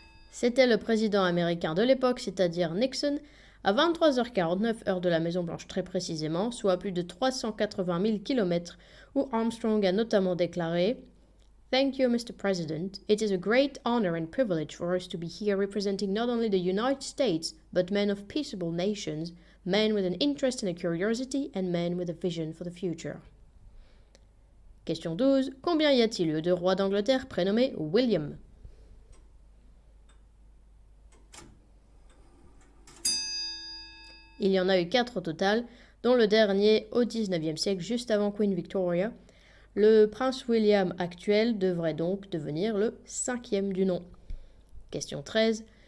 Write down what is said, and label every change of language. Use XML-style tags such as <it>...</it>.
<fr>C'était le président américain de l'époque, c'est-à-dire Nixon, à 23h49 heure de la Maison-Blanche très précisément, soit à plus de 380 000 km, où Armstrong a notamment déclaré «</fr> <en>Thank you, Mr. President. It is a great honor and privilege for us to be here representing not only the United States, but men of peaceable nations, men with an interest and a curiosity, and men with a vision for the future. »</en> <fr>Question 12. Combien y a-t-il eu de rois d'Angleterre prénommés William? Il y en a eu 4 au total, dont le dernier au XIXe siècle, juste avant Queen Victoria. Le prince William actuel devrait donc devenir le 5e du nom. Question 13.</fr>